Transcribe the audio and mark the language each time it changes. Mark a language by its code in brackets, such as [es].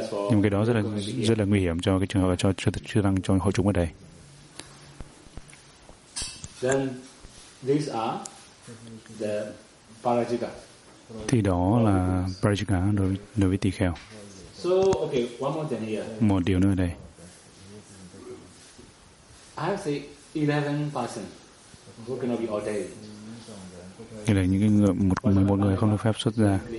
[vi] Nhưng cái đó rất là nguy hiểm cho cái trường hợp là cho đang cho hội chúng ở đây. [en] Then these are the parajika. [vi] Thì đó là parajika đối với tỳ kheo. [en] So okay, one more thing here. [vi] Một điều nữa đây. [en] I have say 11 persons who cannot be ordained. [vi] Đây là những người một 11 người không được phép xuất ra.